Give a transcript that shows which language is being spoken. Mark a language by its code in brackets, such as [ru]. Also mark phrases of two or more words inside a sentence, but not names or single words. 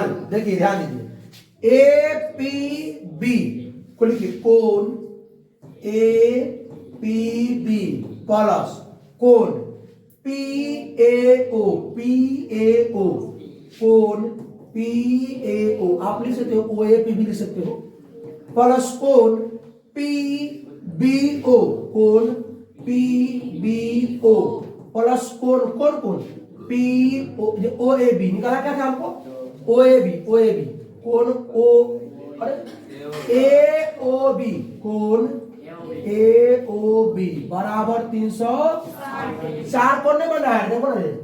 [hi] देखिए ध्यान दीजिए, ए पी बी को लिखिए कोण ए पी बी प्लस कोण पी ए ओ कोण पी ए ओ, आप लिख सकते हो ओ ए पी भी लिख सकते हो, प्लस कोण पी बी ओ, कोण पी बी ओ प्लस कोण पी ओ ए बी निकाला क्या था हमको, ओ ए बी कोण ओ, अरे ए ओ बी कोण ए ओ बी बराबर 304 कोण नहीं बना है, देखो ना